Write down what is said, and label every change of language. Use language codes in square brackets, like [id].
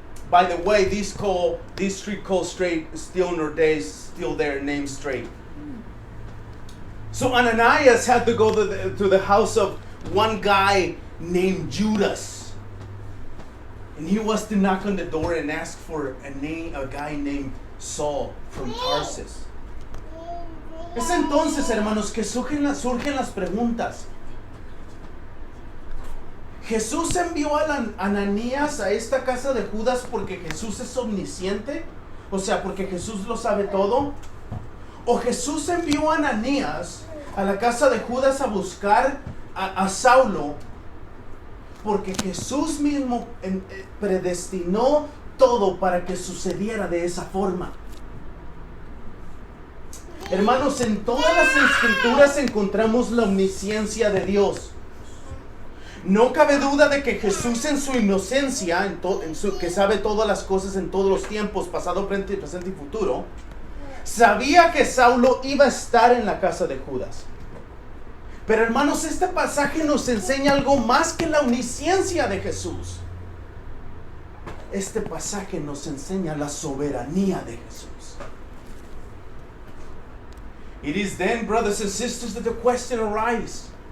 [en] By the way, this street called Straight is still in our days, still there, named Straight. So Ananias had to go to the house of one guy named Judas. And he was to knock on the door and ask for a guy named Saul from Tarsus. [es] Es entonces, hermanos, que surgen las preguntas. ¿Jesús envió a Ananías a esta casa de Judas porque Jesús es omnisciente? O sea, porque Jesús lo sabe todo. ¿O Jesús envió a Ananías a la casa de Judas a buscar a Saulo porque Jesús mismo predestinó todo para que sucediera de esa forma? Hermanos, en todas las escrituras encontramos la omnisciencia de Dios. No cabe duda de que Jesús en su inocencia, que sabe todas las cosas en todos los tiempos, pasado, presente y futuro, sabía que Saulo iba a estar en la casa de Judas. Pero hermanos, este pasaje nos enseña algo más que la omnisciencia de Jesús. Este pasaje nos enseña la soberanía de Jesús. [en] It is then, brothers and sisters, that the question arises.